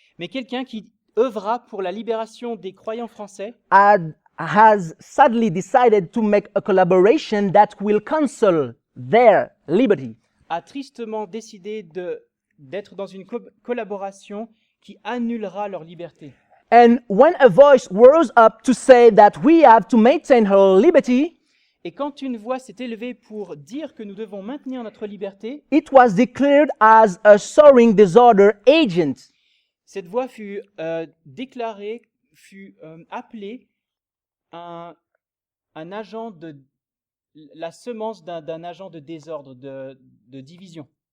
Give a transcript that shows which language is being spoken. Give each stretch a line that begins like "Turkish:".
French: Mais quelqu'un qui œuvra pour la libération des croyants français
English: has sadly decided to make a collaboration that will cancel their liberty.
French: a tristement décidé d'être dans une collaboration qui annulera leur liberté.
English: And when a voice rose up to say that we have to maintain her liberty,
French: Et quand une voix s'est élevée pour dire que nous devons maintenir notre liberté,
English: it was declared as a soaring disorder agent.
French: cette voix fut déclarée, appelée un agent la semence d'un agent de désordre, de division.